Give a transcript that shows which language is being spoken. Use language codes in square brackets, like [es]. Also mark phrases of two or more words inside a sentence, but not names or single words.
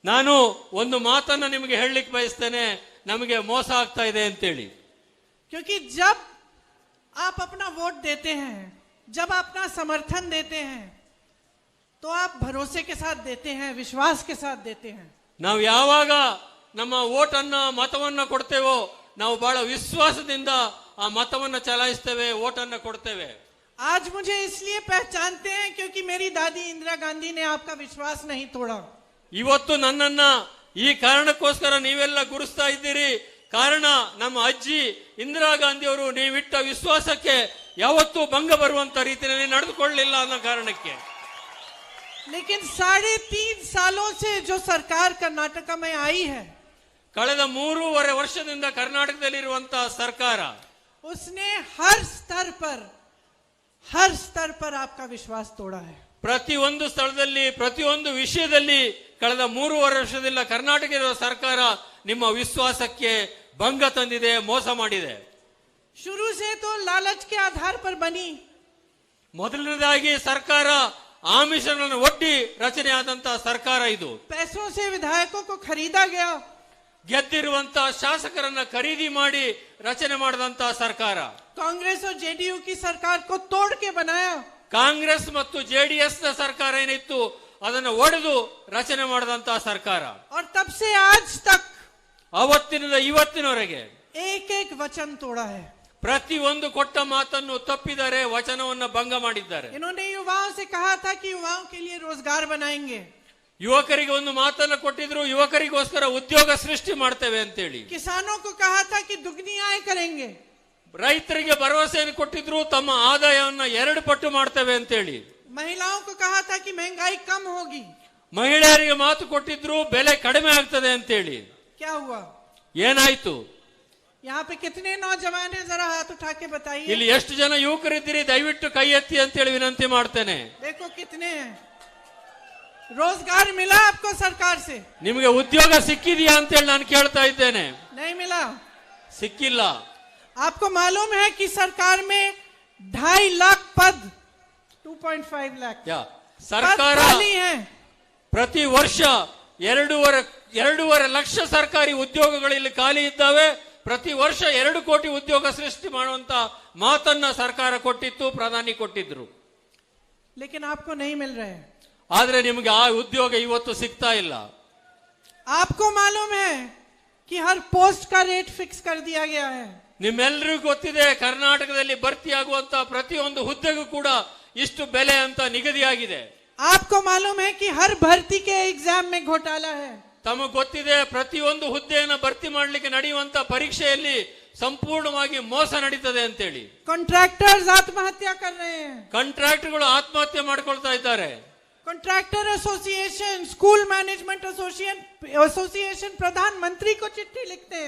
[kn] ನಾನು ಒಂದು ಮಾತನ್ನ ನಿಮಗೆ ಹೇಳಲಿಕ್ಕೆ ಬಯಸ್ತೇನೆ, ನಮಗೆ ಮೋಸ ಆಗ್ತಾ ಇದೆ ಅಂತೇಳಿ. [hi] क्योंकि जब आप अपना वोट देते हैं, जब अपना समर्थन देते हैं, तो आप भरोसे के साथ देते हैं, विश्वास के साथ देते हैं. [kn] ನಾವು ಯಾವಾಗ ನಮ್ಮ ವೋಟನ್ನ ಮತವನ್ನ ಕೊಡ್ತೇವೋ ನಾವು ಬಹಳ ವಿಶ್ವಾಸದಿಂದ ಆ ಮತವನ್ನ ಚಲಾಯಿಸ್ತೇವೆ, ವೋಟನ್ನ ಕೊಡ್ತೇವೆ. [hi] आज मुझे इसलिए पहचानते हैं क्योंकि मेरी दादी इंदिरा गांधी ने आपका विश्वास नहीं तोड़ा. [kn] ಇವತ್ತು ನನ್ನನ್ನ ಈ ಕಾರಣಕ್ಕೋಸ್ಕರ ನೀವೆಲ್ಲ ಗುರುಸ್ತಾ ಇದ್ದೀರಿ. ಕಾರಣ ನಮ್ಮ ಅಜ್ಜಿ ಇಂದಿರಾ ಗಾಂಧಿ ಅವರು ನೀವಿಟ್ಟ ವಿಶ್ವಾಸಕ್ಕೆ ಯಾವತ್ತೂ ಭಂಗ ಬರುವಂತ ರೀತಿಯಲ್ಲಿ ನಡೆದುಕೊಳ್ಳಲಿಲ್ಲ ಅನ್ನೋ ಕಾರಣಕ್ಕೆ. [hi] लेकिन 3.5 सालों से जो सरकार कर्नाटक में आई है, [kn] ಕಳೆದ 3.5 ವರ್ಷದಿಂದ ಕರ್ನಾಟಕದಲ್ಲಿರುವಂತಹ ಸರ್ಕಾರ [hi] उसने हर स्तर पर आपका विश्वास तोड़ा है. [kn] ಪ್ರತಿಯೊಂದು ಸ್ಥಳದಲ್ಲಿ ಪ್ರತಿಯೊಂದು ವಿಷಯದಲ್ಲಿ ಕಳೆದ 3.5 ವರ್ಷದಿಂದ ಕರ್ನಾಟಕ ಇರುವ ಸರ್ಕಾರ ನಿಮ್ಮ ವಿಶ್ವಾಸಕ್ಕೆ ಭಂಗ ತಂದಿದೆ, ಮೋಸ ಮಾಡಿದೆ. [hi] शुरू से तो लालच के आधार पर बनी. [kn] ಮೊದಲನೇದಾಗಿ ಸರ್ಕಾರ ಆಮಿಷಗಳನ್ನು ಒಡ್ಡಿ ರಚನೆಯಾದಂತಹ ಸರ್ಕಾರ ಇದು. [hi] पैसों से विधायकों को खरीदा गया. [kn] ಗೆದ್ದಿರುವಂತಹ ಶಾಸಕರನ್ನ ಖರೀದಿ ಮಾಡಿ ರಚನೆ ಮಾಡಿದಂತಹ ಸರ್ಕಾರ. [hi] कांग्रेस और जेडीयू की सरकार को तोड़ के बनाया. [kn] ಕಾಂಗ್ರೆಸ್ ಮತ್ತು ಜೆಡಿಎಸ್ ನ ಸರ್ಕಾರ ಏನಿತ್ತು ಅದನ್ನು ಒಡೆದು ರಚನೆ ಮಾಡಿದಂತಹ ಸರ್ಕಾರ. [hi] और तब से आज तक [kn] ಅವತ್ತಿನಿಂದ ಇವತ್ತಿನವರೆಗೆ [hi] एक वचन तोड़ा है. [kn] ಪ್ರತಿಯೊಂದು ಕೊಟ್ಟ ಮಾತನ್ನು ತಪ್ಪಿದ್ದಾರೆ, ವಚನವನ್ನು ಭಂಗ ಮಾಡಿದ್ದಾರೆ. [hi] इन्होंने युवाओं से कहा था कि युवाओं के लिए रोजगार बनाएंगे. [kn] ಯುವಕರಿಗೆ ಒಂದು ಮಾತನ್ನು ಕೊಟ್ಟಿದ್ರು, ಯುವಕರಿಗೋಸ್ಕರ ಉದ್ಯೋಗ ಸೃಷ್ಟಿ ಮಾಡ್ತೇವೆ ಅಂತೇಳಿ. [hi] किसानों को कहा था कि दुगनी आय करेंगे. [kn] ರೈತರಿಗೆ ಭರವಸೆಯನ್ನು ಕೊಟ್ಟಿದ್ರು, ತಮ್ಮ ಆದಾಯವನ್ನ 2 ಪಟ್ಟು ಮಾಡ್ತೇವೆ ಅಂತೇಳಿ. [hi] महिलाओं को कहा था कि महंगाई कम होगी. [kn] ಮಹಿಳೆಯರಿಗೆ ಮಾತು ಕೊಟ್ಟಿದ್ರು, ಬೆಲೆ ಕಡಿಮೆ ಆಗ್ತದೆ ಅಂತೇಳಿ. [hi] क्या हुआ? [kn] ಏನಾಯ್ತು? [hi] यहाँ पे कितने नौजवान हैं, जरा हाथ उठा के बताइए. [kn] ಇಲ್ಲಿ ಎಷ್ಟು ಜನ ಯುವಕರಿದ್ದೀರಿ ದಯವಿಟ್ಟು ಕೈ ಎತ್ತಿ ಅಂತೇಳಿ ವಿನಂತಿ ಮಾಡ್ತೇನೆ. [hi] देखो कितने हैं. रोजगार मिला आपको सरकार से? [kn] ನಿಮಗೆ ಉದ್ಯೋಗ ಸಿಕ್ಕಿದೆಯಾ ಅಂತೇಳಿ ನಾನು ಕೇಳ್ತಾ ಇದ್ದೇನೆ. [hi] नहीं मिला. [kn] ಸಿಕ್ಕಿಲ್ಲ. [hi] आपको मालूम है कि सरकार में 2.5 लाख पद, 2.5 लाख [kn] ಸರ್ಕಾರ [hi] खाली हैं. [kn] ಪ್ರತಿ ವರ್ಷ 2.5 ಲಕ್ಷ ಸರ್ಕಾರಿ ಉದ್ಯೋಗಗಳು ಇಲ್ಲಿ ಖಾಲಿ ಇದ್ದಾವೆ. ಪ್ರತಿ ವರ್ಷ 2 ಕೋಟಿ ಉದ್ಯೋಗ ಸೃಷ್ಟಿ ಮಾಡುವಂತ ಮಾತನ್ನ ಸರ್ಕಾರ ಕೊಟ್ಟಿತ್ತು, ಪ್ರಧಾನಿ ಕೊಟ್ಟಿದ್ರು. [hi] लेकिन आपको नहीं मिल रहे हैं. [kn] ಆದ್ರೆ ನಿಮಗೆ ಆ ಉದ್ಯೋಗ ಇವತ್ತು ಸಿಗ್ತಾ ಇಲ್ಲ. [hi] आपको मालूम है कि हर पोस्ट का रेट फिक्स कर दिया गया है. [kn] ನಿಮ್ಮೆಲ್ಲರಿಗೂ ಗೊತ್ತಿದೆ, ಕರ್ನಾಟಕದಲ್ಲಿ ಭರ್ತಿಯಾಗುವಂತ ಪ್ರತಿಯೊಂದು ಹುದ್ದೆಗೂ ಕೂಡ ಇಷ್ಟು ಬೆಲೆ ಅಂತ ನಿಗದಿಯಾಗಿದೆ. [hi] आपको मालूम है कि हर भर्ती के एग्जाम में घोटाला है. [kn] ತಮಗೆ ಗೊತ್ತಿದೆ, ಪ್ರತಿಯೊಂದು ಹುದ್ದೆಯನ್ನು ಭರ್ತಿ ಮಾಡಲಿಕ್ಕೆ ನಡೆಯುವಂತ ಪರೀಕ್ಷೆಯಲ್ಲಿ ಸಂಪೂರ್ಣವಾಗಿ ಮೋಸ ನಡೀತದೆ ಅಂತೇಳಿ. [hi] कॉन्ट्रैक्टर्स आत्महत्या कर रहे हैं. [kn] ಕಾಂಟ್ರಾಕ್ಟರ್ಗಳು ಆತ್ಮಹತ್ಯೆ ಮಾಡ್ಕೊಳ್ತಾ ಇದ್ದಾರೆ. [en] contractor association, school management association [hi] प्रधानमंत्री को चिट्ठी लिखते हैं.